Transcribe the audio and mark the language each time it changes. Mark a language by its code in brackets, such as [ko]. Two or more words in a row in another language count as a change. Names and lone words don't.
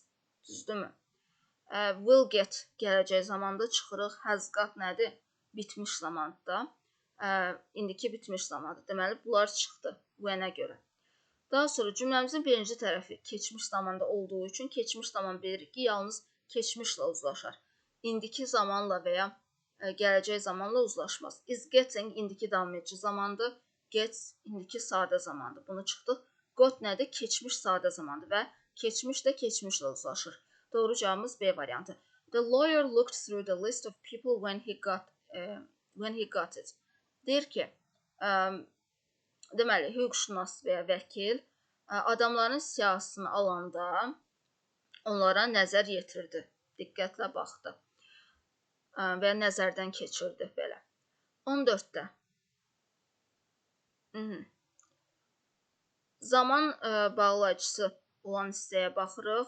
[az] Düzdürmü? [en] Will get [az] gələcək zamanda çıxırıq. [en] Has got [az] nədir? Bitmiş zamanda. İndiki bitmiş zamanda. Deməli, bunlar çıxdı when-ə görə. Daha sonra cümləmizin birinci tərəfi keçmiş zamanda olduğu üçün keçmiş zaman bilirik ki, yalnız keçmişlə uzlaşar. İndiki zamanla və ya gələcək zamanla uzlaşmaz. [en] Is getting [az] indiki davam edici zamandır. gets indiki sadə zamandır. Bunu çıxdıq. Got nədir? Keçmiş sadə zamandır və keçmiş də keçmişlə uzlaşır. Doğru cavabımız B variantı. [en] The lawyer looked through the list of people when he got it. [az] Deyir ki, deməli, hüquqşünas və ya vəkil adamların siyahısını alanda onlara nəzər yetirdi, diqqətlə baxdı və nəzərdən keçirdi belə. 14-də zaman bağlayıcısı olan hissəyə baxırıq.